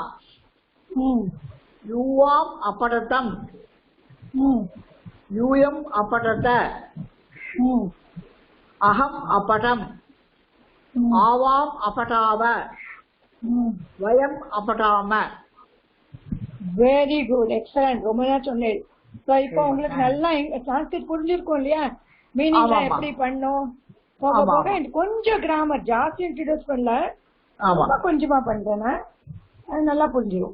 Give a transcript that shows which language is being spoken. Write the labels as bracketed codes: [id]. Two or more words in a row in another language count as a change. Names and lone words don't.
[sa] युवाम् अपठतम् यूयम् अपठत अहम् अपठम् आवाम् अपठाव वयम् अपठाम. [en] very good, excellent, [ta] ரொம்ப நேரம் சொன்னேன். இப்போ உங்களுக்கு நல்லா சான்ஸ்கிரிட் புரிஞ்சிருக்கும் இல்லையா? மீனிங் எப்படி பண்ணும் போக போக. கொஞ்சம் கிராமர் ஜாஸ்தி இன்ட்ரடியூஸ் பண்ணல, கொஞ்சமா பண்றேன், அது நல்லா புரிஞ்சிடும்.